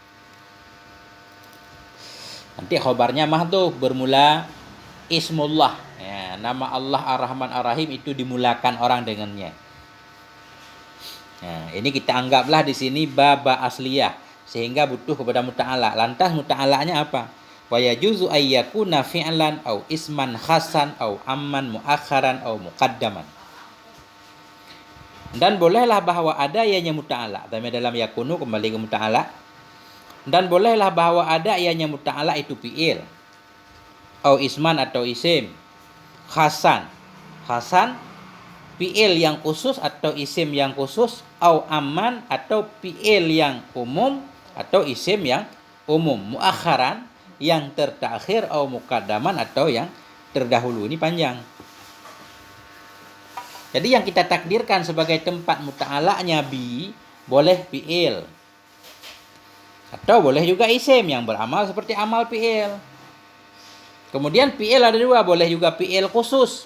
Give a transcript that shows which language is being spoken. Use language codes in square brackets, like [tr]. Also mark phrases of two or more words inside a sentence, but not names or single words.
[id] Nanti khobarnya mahdhuf, bermula ismullah. Ya, nama Allah Ar-Rahman Ar-Rahim itu dimulakan orang dengannya. Nah, ini kita anggaplah di sini [ar] باء أصلية [id] sehingga butuh kepada muta'ala. Lantas muta'alanya apa? [ar] ويجوز أن يكون فعلا أو اسما خاصا أو عاما مؤخرا أو مقدما. [id] Dan bolehlah bahwa ada ianya muta'ala. Dalam yakunu kembali ke muta'ala. Dan bolehlah bahwa ada ianya muta'ala itu fi'il, [ar] أو اسما [id] atau isim, khasan fi'il yang khusus atau isim yang khusus, [ar] أو عاما [id] atau fi'il yang umum atau isim yang umum, muakharan yang tertakhir, [ar] أو مقدما [id] atau yang terdahulu. Ini panjang. Jadi yang kita takdirkan sebagai tempat muta'alanya bi, boleh fi'il atau boleh juga isim yang beramal seperti amal fi'il. Kemudian fi'il ada dua, boleh juga fi'il khusus.